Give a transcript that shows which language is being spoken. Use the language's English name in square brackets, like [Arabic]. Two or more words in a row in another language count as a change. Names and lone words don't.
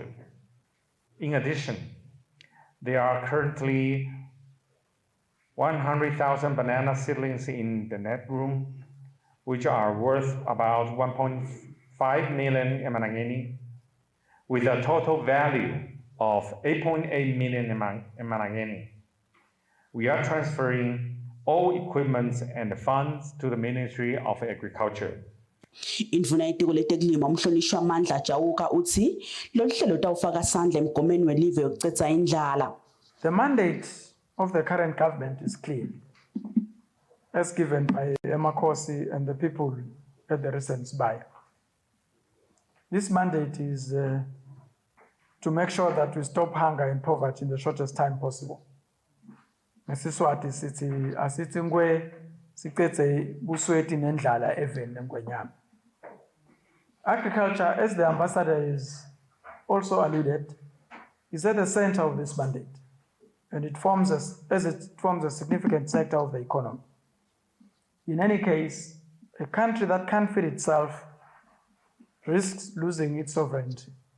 [English] In addition, there are currently 100,000 banana seedlings in the net room, which are worth about 1.5 million emarangeni, with a total value of 8.8 million emarangeni. We are transferring all equipment and funds to the Ministry of Agriculture. [Swati] Indvuna yetiko letekulima umhlonishwa Mandla Chauka uthi lolu hlelo tawufaka sandla emgomeni welive yokucedza indlala. [English] The mandate of the current government is clear, as given by Emakosi and the people at the recent SBAI. This mandate is to make sure that we stop hunger and poverty in the shortest time possible. [Swati] Ngesiswati sithi asithi ngwe sicedze busweti nendlala eveni ngwenyama. [English] Agriculture, as the ambassador is also alluded, is at the center of this mandate, and it forms a significant sector of the economy. In any case, a country that can't feed itself risks losing its sovereignty.